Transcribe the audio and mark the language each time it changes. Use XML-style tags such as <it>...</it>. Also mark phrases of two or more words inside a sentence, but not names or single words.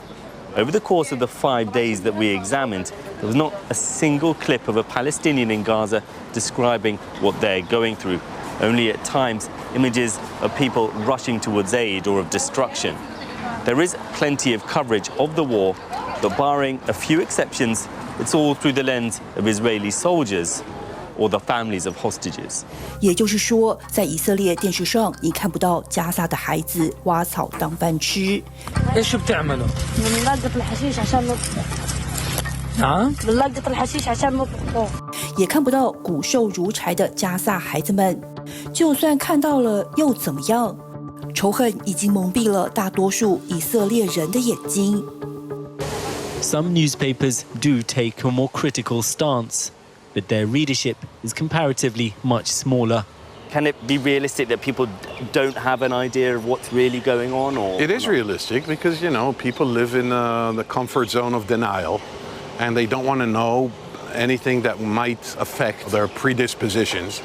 <en>Over the course of the 5 days that we examined, there was not a single clip of a Palestinian in Gaza describing what they're going through. Only at times images of people rushing towards aid or of destruction. There is plenty of coverage of the war, but barring a few exceptions, it's all through the lens of Israeli soldiers or the families of hostages.</en> <zh>也就是说，在以色列电视上，你看不到加萨的孩子挖草当饭吃。</zh> <ar>ايش بتعملوا؟ بنلقط الحشيش عشان نطبخ. نعم؟ بنلقط الحشيش عشان نطبخ.</ar> <zh>也看不到骨瘦如柴的加萨孩子们，就算看到了又怎么样？仇恨已经蒙蔽了大多数以色列人的眼睛。</zh> <en>Some newspapers do take a more critical stance, but their readership is comparatively much smaller. Can it be realistic that people don't have an idea of what's really going on? Or it is realistic because, people live in the comfort zone of denial and they don't want to know anything that might affect their predispositions.</en>